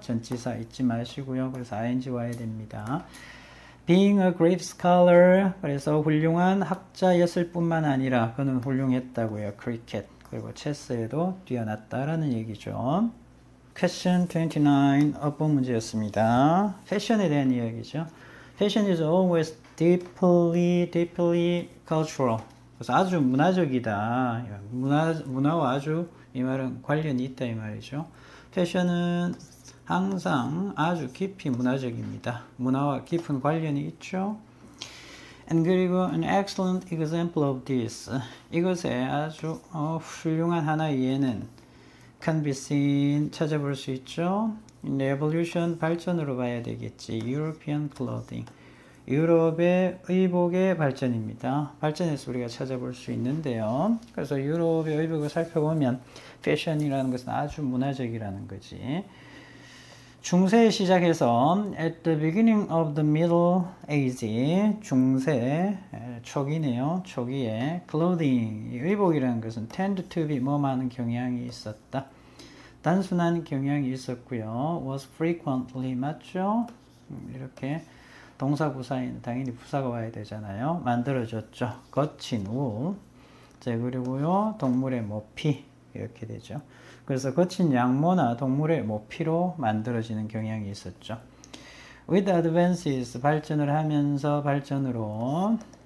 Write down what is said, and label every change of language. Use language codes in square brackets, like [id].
[ko] 전치사 잊지 마시고요. 그래서 ing 와야 됩니다. [en] Being a great scholar, [ko] 그래서 훌륭한 학자였을 뿐만 아니라 그는 훌륭했다고요. cricket, 그리고 체스에도 뛰어났다라는 얘기죠. [en] Question 29, [ko] 어법 문제였습니다. 패션에 대한 이야기죠. [en] Fashion is always deeply cultural. [ko] 그래서 아주 문화적이다. 문화와 아주 이 말은 관련이 있다 이 말이죠. 패션은 항상 아주 깊이 문화적입니다. 문화와 깊은 관련이 있죠. [en] And [ko] 그리고 [en] an excellent example of this. [ko] 이것의 아주 훌륭한 하나의 예는 [en] can be seen, [ko] 찾아볼 수 있죠. [en] In revolution, [ko] 발전으로 봐야 되겠지. [en] European clothing. [ko] 유럽의 의복의 발전입니다. 발전에서 우리가 찾아볼 수 있는데요. 그래서 유럽의 의복을 살펴보면 패션이라는 것은 아주 문화적이라는 거지. 중세에 시작해서 [en] at the beginning of the Middle Age, [ko] 중세 초기네요. 초기에 clothing, 의복이라는 것은 [en] tend to be [ko] 뭐하는 경향이 있었다. 단순한 경향이 있었고요. [en] was frequently, 맞죠? [ko] 이렇게 동사 부사인 당연히 부사가 와야 되잖아요. 만들어졌죠. 거친 우. 자, 그리고요, 동물의 모피 이렇게 되죠. 그래서 거친 양모나 동물의 모피로 만들어지는 경향이 있었죠. [en] With advances, [ko] 발전을 하면서 발전으로.